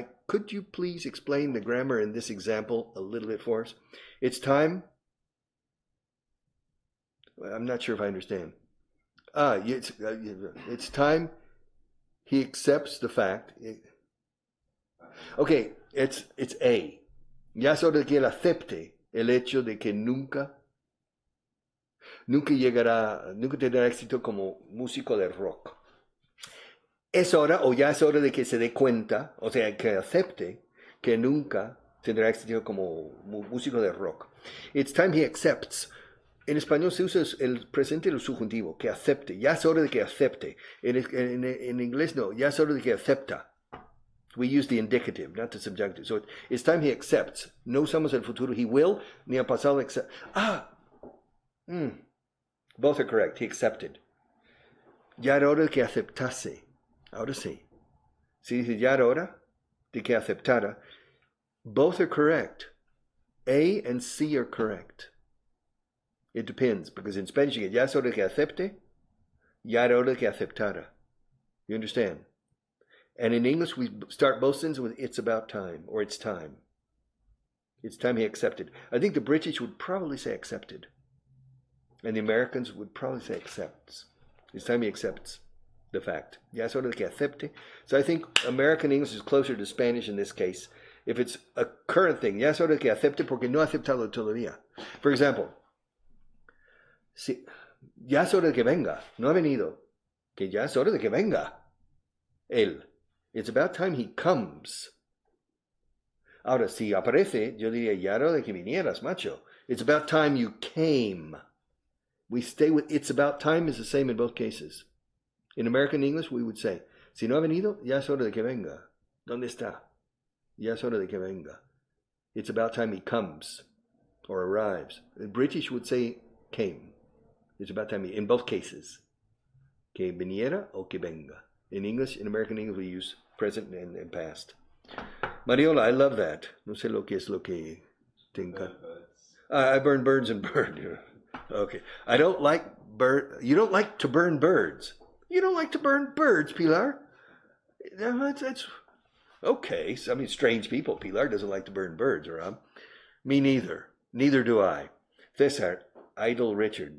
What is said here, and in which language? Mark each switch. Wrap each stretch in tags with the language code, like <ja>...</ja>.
<en>Could you please explain the grammar in this example a little bit for us? It's time. I'm not sure if I understand. It's time he accepts the fact. Okay, it's A.</en> <es>Ya es hora de que él acepte el hecho de que nunca tendrá éxito como músico de rock. Es hora, o ya es hora de que se dé cuenta, o sea, que acepte que nunca tendrá éxito como músico de rock.</es> <en>It's time he accepts.</en> <es>En español se usa el presente del subjuntivo, que acepte. Ya es hora de que acepte. En inglés no, ya es hora de que acepta.</es> <en>We use the indicative, not the subjunctive. So it's time he accepts.</en> <es>No usamos el futuro he will, ni el pasado accept.</es> <en>Both are correct. He accepted.</en> <es>Ya era hora de que aceptase. Ahora sí. Si dice ya era hora de que aceptara,</es> <en>both are correct. A and C are correct. It depends, because in Spanish you get</en> <es>ya es hora de que acepte, ya era hora de que aceptara.</es> <en>You understand? And in English we start both sentences with it's about time, or it's time. It's time he accepted. I think the British would probably say accepted. And the Americans would probably say accepts. It's time he accepts the fact.</en> <es>Ya es hora de que acepte.</es> <en>So I think American English is closer to Spanish in this case. If it's a current thing,</en> <es>ya es hora de que acepte porque no ha aceptado todavía.</es> <en>For example,</en> <es>si, ya es hora de que venga. No ha venido. Que ya es hora de que venga. Él.</es> <en>It's about time he comes.</en> <es>Ahora, si aparece, yo diría, ya era hora de que vinieras, macho.</es> <en>It's about time you came. We stay with it's about time is the same in both cases. In American English, we would say,</en> <es>si no ha venido, ya es hora de que venga. ¿Dónde está? Ya es hora de que venga.</es> <en>It's about time he comes or arrives. The British would say came. It's about time he, in both cases.</en> <es>Que viniera o que venga.</es> <en>In English, in American English, we use present and past. Mariola, I love that.</en> <es>No sé lo que es lo que tenga.</es> <en>I burn birds and burn. Okay. I don't like You don't like to burn birds. You don't like to burn birds, Pilar. That's okay. I mean, strange people. Pilar doesn't like to burn birds, Rob. Me neither. Neither do I. Cesar, idol Richard.</en>